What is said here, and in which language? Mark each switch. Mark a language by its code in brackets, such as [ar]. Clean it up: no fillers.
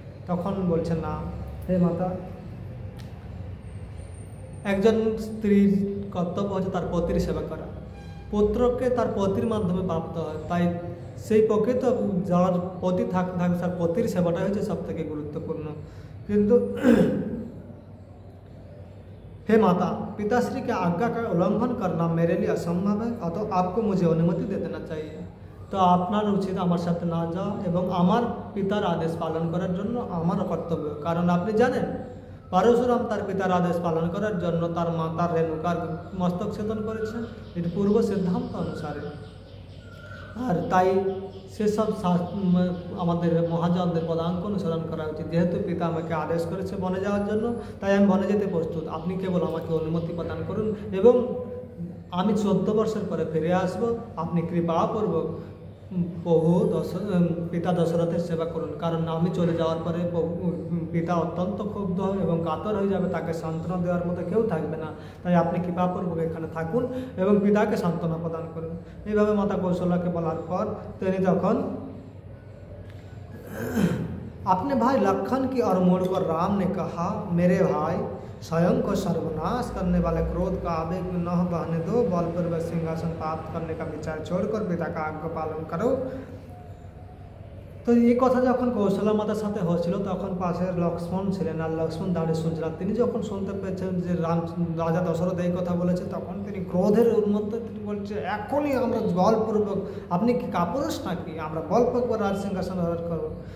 [bn] তখন বলছেন না হে মাতা, একজন স্ত্রীর কর্তব্য হচ্ছে তার পতির সেবা করা, পুত্রকে তার পতির মাধ্যমে প্রাপ্ত হয়, তাই সেই প্রকৃত যার পতি থাকে তার পতির সেবাটা হচ্ছে সব থেকে গুরুত্বপূর্ণ। কিন্তু [hi] हे माता, पिताश्री के आज्ञा का उल्लंघन करना मेरे लिए असंभव है, अतः आपको मुझे अनुमति दे देना चाहिए। तो [bn] আপনার উচিত আমার সাথে না যাওয়া এবং আমার পিতার আদেশ পালন করার জন্য আমার কর্তব্য। কারণ আপনি জানেন পরশুরাম তার পিতার আদেশ পালন করার জন্য তার মাতার রেণুকার মস্তক ছেদন করেছেন, এটি পূর্ব সিদ্ধান্ত অনুসারে। আর তাই সেসব আমাদের মহাজনদের পদাঙ্ক অনুসরণ করা উচিত। যেহেতু পিতা আমাকে আদেশ করেছে বনে যাওয়ার জন্য, তাই আমি বনে যেতে প্রস্তুত, আপনি কেবল আমাকে অনুমতি প্রদান করুন এবং আমি 14 বর্ষের পরে ফিরে আসব। আপনি কৃপাপূর্বক প্রভু পিতা দশরথের সেবা করুন, কারণ আমি চলে যাওয়ার পরে পিতা অত্যন্ত ক্ষুব্ধ এবং কাতর হয়ে যাবে, তাকে সান্ত্বনা দেওয়ার মতো কেউ থাকবে না। তাই আপনি কৃপাপূর্বক এখানে থাকুন এবং পিতাকে সান্ত্বনা প্রদান করুন। এইভাবে মাতা কৌশল্যাকে বলার পর তিনি তখন [hi] अपने भाई लखन की ओर मुड़कर राम ने कहा, मेरे भाई स्वयं को सर्वनाश करने वाले क्रोध का आवेग में न बहने दो, बलपूर्वक सिंहासन प्राप्त करने का विचार छोड़कर पिता का आज्ञा पालन करो। [bn] তো এই কথা যখন কৌশল্যা মাতার সাথে হচ্ছিল তখন পাশে লক্ষ্মণ ছিলেন, আর লক্ষ্মণ দাঁড়িয়ে শুনছিলেন। তিনি যখন শুনতে পেয়েছেন যে রাজা দশরথ এই কথা বলেছে, তখন তিনি ক্রোধের উন্মত্ত তিনি বলছে, এখনই আমরা বলপূর্বক, আপনি কি কাপুরুষ নাকি, আমরা বলপূর্বক রাজ সিংহাসন ধারণ করবো।